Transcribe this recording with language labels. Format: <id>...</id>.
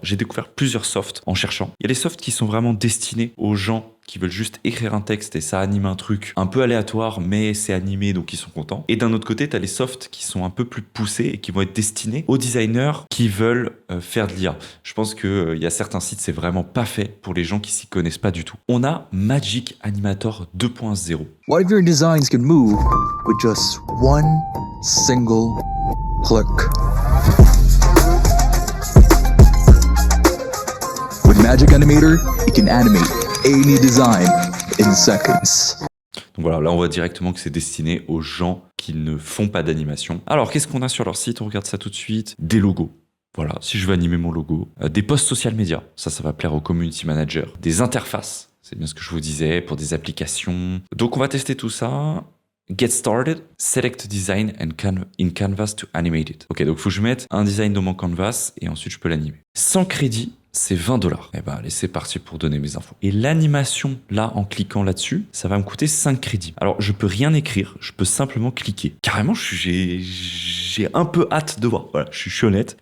<fr>J'ai découvert plusieurs softs en cherchant. Il y a les softs qui sont vraiment destinés aux gens qui veulent juste écrire un texte et ça anime un truc un peu aléatoire, mais c'est animé, donc ils sont contents. Et d'un autre côté, tu as les softs qui sont un peu plus poussés et qui vont être destinés aux designers qui veulent faire de l'IA. Je pense qu'il y a certains sites, c'est vraiment pas fait pour les gens qui s'y connaissent pas du tout. On a Magic Animator 2.0.</fr> <en>What if your designs could move with just one single click? With Magic Animator, you can animate any design in seconds.</en> <fr>Donc voilà, là on voit directement que c'est destiné aux gens qui ne font pas d'animation. Alors qu'est-ce qu'on a sur leur site? On regarde ça tout de suite. Des logos. Voilà, si je veux animer mon logo. Des posts social media. Ça va plaire aux community managers. Des interfaces. C'est bien ce que je vous disais pour des applications. Donc on va tester tout ça.</fr> <en>Get started, select design and in Canvas to animate it.</en> <fr>Ok, donc il faut que je mette un design dans mon Canvas et ensuite je peux l'animer. Sans crédit, c'est 20 $. Eh ben, allez, c'est parti pour donner mes infos. Et l'animation, là, en cliquant là-dessus, ça va me coûter 5 crédits. Alors, je peux rien écrire, je peux simplement cliquer. Carrément, j'ai un peu hâte de voir. Voilà, je suis honnête.</fr>